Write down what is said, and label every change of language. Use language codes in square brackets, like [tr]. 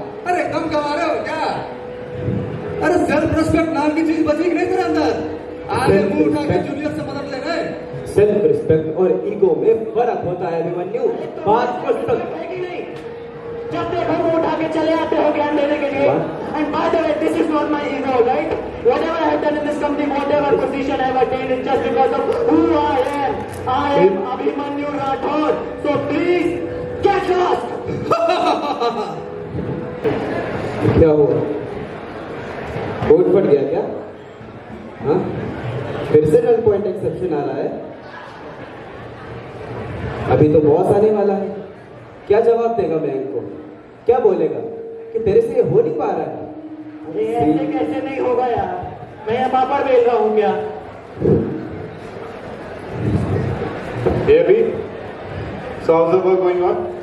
[hi] अरे कम कमा रहे हो क्या? अरे सेल्फ रिस्पेक्ट नाम की चीज बची कि नहीं तेरे अंदर? आगे मुंह उठा के जूनियर से मदद ले रहे। सेल्फ रिस्पेक्ट और ईगो में फर्क होता है अभिमन्यु। बात को जब देखो मुंह उठा के चले आते हो ज्ञान देने के लिए। [en] And by the way, this is not my ego, right? Whatever I have done in this company, whatever position I have attained, is just because of who I am. I am Abhimanyu Rathod. So please get lost. [hi] क्या हुआ? Board फट गया क्या? हाँ? फिर से null point exception आ रहा है। अभी तो बॉस आने वाला है। क्या जवाब देगा बैंक को? क्या बोलेगा कि तेरे से ये हो नहीं पा रहा है? अरे ऐसे कैसे नहीं होगा यार? मैं यहाँ पापड़ बेल रहा हूँ क्या? [en] Hey Abhi, so how's the work going on?